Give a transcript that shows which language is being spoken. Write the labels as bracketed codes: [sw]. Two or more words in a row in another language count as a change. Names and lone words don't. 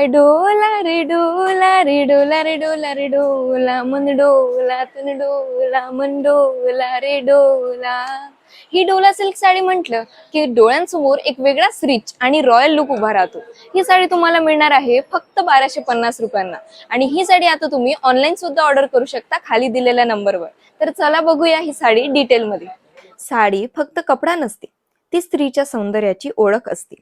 [hi] डोला रे डोला रे डोला रे डोला रे डोला मन डोला तन डोला मन डोला रे डोला. [mr] ही डोला सिल्क साडी म्हटलं की डोळ्यांसमोर एक वेगळाच रिच आणि [en] royal look [mr] उभा राहतो. ही साडी तुम्हाला मिळणार आहे फक्त 1250 रुपयांना. आणि ही साडी आता तुम्ही ऑनलाईन सुद्धा ऑर्डर करू शकता खाली दिलेल्या नंबरवर. तर चला बघूया ही साडी डिटेलमध्ये. साडी फक्त कपडा नसते, ती स्त्रीच्या सौंदर्याची ओळख असते.